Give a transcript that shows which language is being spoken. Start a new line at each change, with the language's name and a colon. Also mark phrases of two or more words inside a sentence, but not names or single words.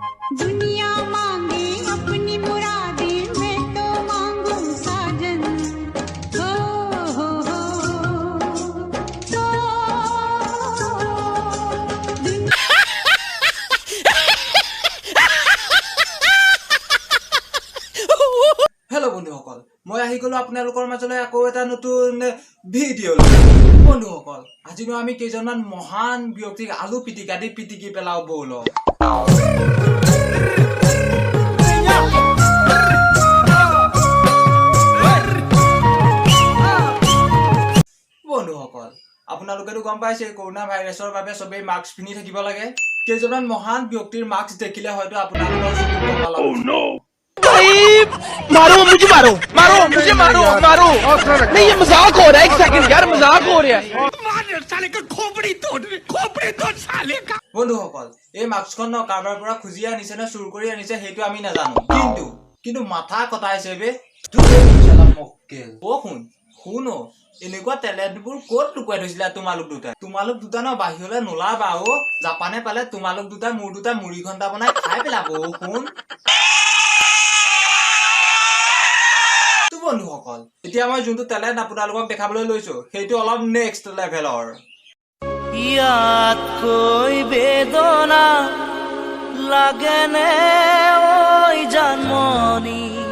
Hindi: दुनिया मांगे अपनी मुरादें मैं तो मांगू साजन हो हो हो
Assamese: हेलो बंधुসকল মই আহি গলো আপোনালোকৰ মাজলৈ আকৌ এটা নতুন ভিডিঅ' লৈ বন্ধুসকল আজিনো আমি কেইজনমান মহান ব্যক্তিক আলু পিটিকা দি পিটিকি পেলাও বলো বন্ধুসকল আপোনালোকেতো গম পাইছে কৰোনা ভাইৰাছৰ বাবে সবেই মাস্ক পিন্ধি থাকিব লাগে কেইজনমান মহান ব্যক্তিৰ মাস্ক দেখিলে হয়তো আপোনালোকৰ চকুত কপা লাগিব
Hindi: मारो मुझे मारो मारो मुझे मारो मारो नहीं ये मजाक हो रहा है एक सेकंड यार मजाक हो रहा है साले का खोपड़ी तोड़ साले का
Assamese: বন্ধুসকল এই মাস্কখন কাৰবাৰ পৰা খুজি আনিছে না চুৰ কৰি আনিছে হেতু আমি নাজানো কিন্তু মাথা কটাইছে বে তুলা মক্কেল ও শুনো এনেকুৱা টেলেণ্টবোৰ ক'ত লুকুৱাই থৈছিলা তোমালোক দুটা ন বাহিৰলৈ নোলাবা ও জাপানে পালে তোমালোক দুটা মুড়ি ঘণ্টা বনাই খাই পেলাব শুন বন্ধুসকল এতিয়া মই যোনটো টেলেণ্ট আপোনালোকক দেখাবলৈ লৈছো সেইটো অলপ নেক্সট লেভেলৰ याद कोई बेदना लागेने ओई जानमनी